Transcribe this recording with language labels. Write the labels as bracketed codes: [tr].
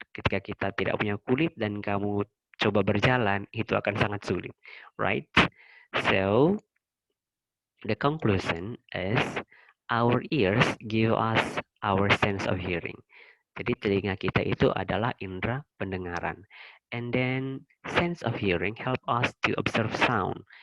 [id] Ketika kita tidak punya kulit dan kamu coba berjalan, itu akan sangat sulit, right? [en] So, the conclusion is our ears give us our sense of hearing. [id] Jadi telinga kita itu adalah indera pendengaran. [en] And then sense of hearing help us to observe sound.